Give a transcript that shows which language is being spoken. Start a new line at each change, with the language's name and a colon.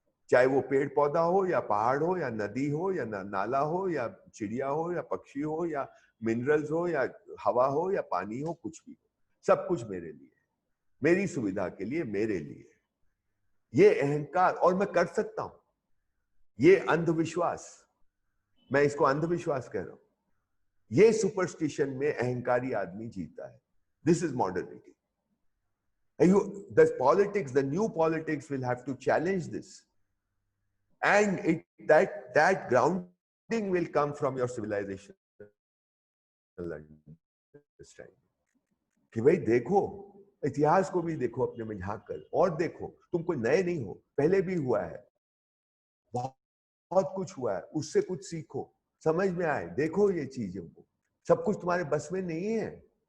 Hindi: चाहे वो पेड़ पौधा हो या पहाड़ हो या नदी हो या नाला हो या चिड़िया हो या पक्षी हो या मिनरल्स हो या हवा हो या पानी हो, कुछ भी हो, सब कुछ मेरे लिए है, मेरी सुविधा के लिए, मेरे लिए। ये अहंकार, और मैं कर सकता हूं, ये अंधविश्वास, मैं इसको अंधविश्वास कह रहा हूं, ये सुपरस्टिशन में अहंकारी आदमी जीता है।
English: This is modernity. The politics, the new politics will have to challenge this, and that grounding will come from your civilization understanding।
Hindi: कि भाई देखो, इतिहास को भी देखो अपने में झांक कर, और देखो तुम कोई नए नहीं हो, पहले भी हुआ है, बहुत बहुत कुछ हुआ है, उससे कुछ सीखो, समझ में आए, देखो ये चीजों को, सब कुछ तुम्हारे बस में नहीं है।